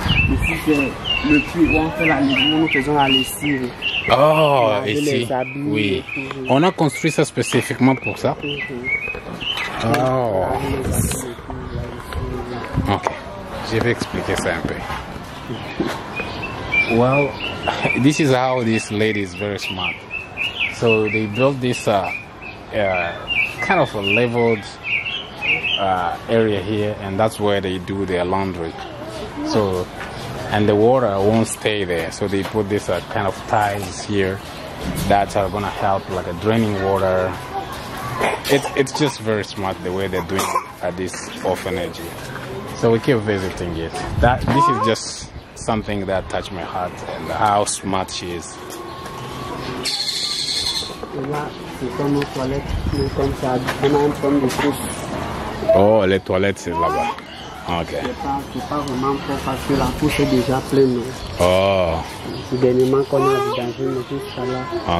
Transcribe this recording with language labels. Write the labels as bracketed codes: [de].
[fr] Ici c'est le puits où on fait la lessive, nous faisons la lessive. Oh, Laver ici. les habits. Oui. On a construit ça spécifiquement pour ça. Oh. Ok. Je vais expliquer ça un peu. [en] Well, this is how this lady is very smart. So they built this kind of a leveled area here, and that's where they do their laundry. So, and the water won't stay there, so they put this kind of tiles here that are gonna help, like a draining water. It's just very smart the way they're doing it at this orphanage here. So we keep visiting it. This is just something that touched my heart, and how smart she is. [fr] Et là, c'est comme nos toilettes, mais comme ça, on a une forme de couche. Oh, les toilettes c'est là-bas. Ok. C'est pas vraiment pour parce que la couche est déjà pleine. Oh. C'est dernièrement qu'on a vidangé, mais tout ça là,